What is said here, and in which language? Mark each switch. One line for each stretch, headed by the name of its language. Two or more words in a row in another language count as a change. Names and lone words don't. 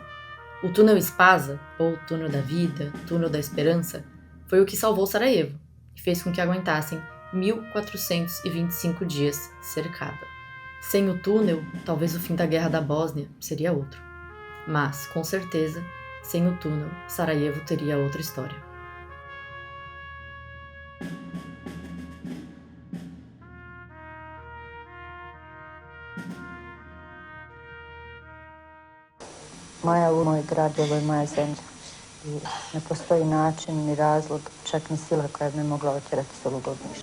Portuguese: O túnel Spaza, ou túnel da vida, túnel da esperança, foi o que salvou Sarajevo e fez com que aguentassem 1425 dias cercada. Sem o túnel, talvez o fim da Guerra da Bósnia seria outro. Mas, com certeza, sem o túnel, Sarajevo teria outra história.
Bosnian: Moja je moj grad, ovo je moja zemlja. I ne postoji način, ni razlog, čak ni sila koja bi me mogla otjerati s ovog ognjišta.